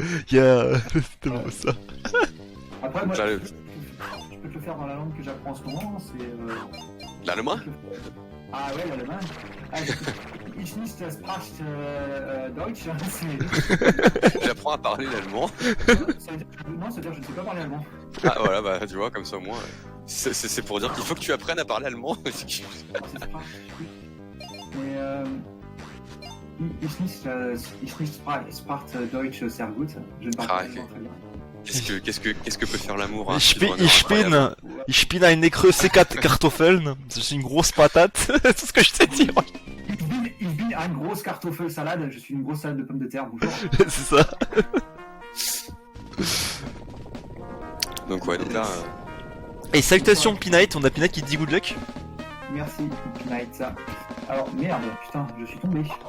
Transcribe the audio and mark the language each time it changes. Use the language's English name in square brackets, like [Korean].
[French] Yeah, c'était vraiment ça. Après, moi, Ça, je peux te le faire dans la langue que j'apprends en ce moment, c'est. L'allemand? Ah ouais, l'allemand. [German] Ich nicht sprach Deutsch. [French] J'apprends à parler l'allemand. Non, ça veut dire que je ne sais pas parler allemand. Ah voilà, bah tu vois, comme ça au moins. C'est pour dire qu'il faut que tu apprennes à parler allemand. C'est sprach. [German] Mais ich nicht sprach Deutsch sehr gut. [French] Je ne parle pas allemand très bien. Qu'est-ce que peut faire l'amour, hein, [German] Ich bin ein große Kartoffeln. [French] Je suis une grosse patate. C'est ce que je sais dire. [German] Ich bin ein grosse Kartoffelsalade. [French] Je suis une grosse salade de pommes de terre. Bonjour. C'est ça. Donc ouais, donc là. Et salutations Pinite, on a Pinite qui te dit [English] good luck. [French] Merci Pinite. Alors merde, putain, je suis tombé.